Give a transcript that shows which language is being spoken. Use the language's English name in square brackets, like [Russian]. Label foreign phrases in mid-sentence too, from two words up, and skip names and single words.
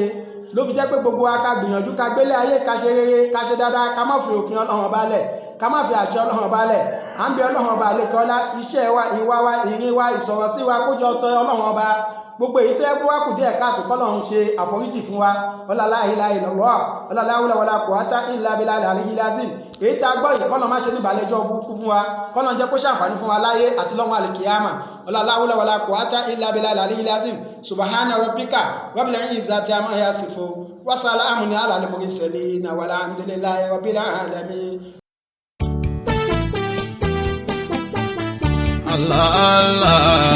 [Yoruba] Ló fi jẹ́ pé gbogbo wa ká gbìyànjú ká gbélé ayé, ká ṣe rere, ká ṣe dáadáa, ká má fi òfin Ọlọ́run ọba lẹ̀, ká má fi àṣẹ Ọlọ́run ọba lẹ̀. À ń bẹ Ọlọ́run ọba àlékọ́lá, iṣẹ́ wa, ìwà wa, ìrìn wa, ìsọ̀rọ̀ sí wa kó jọ tọ́ Ọlọ́run ọba. Gbogbo èyí tó yẹ kó wá kù díẹ̀ káàtó k'Ọlọ́run ṣe àforíjì fún wa. [Arabic] ولا لا إله إلا الله، ولا لا حول ولا قوة إلا بالله العلي العظيم. [Yoruba] Èyí tá gbọ́ yìí k'Ọlọ́run má ṣe ní ìbàlẹ́jọ́ burúkú fún wa, k'Ọlọ́run jẹ́ kó ṣàǹfààní fún wa láyé àti lọ́run àlìkìyàmà. [Arabic] ولا لا حول ولا قوة إلا بالله العلي العظيم. سبحان ربك رب العزة عما يصفون وسلام على المرسلين والحمد لله رب العالمين. الله الله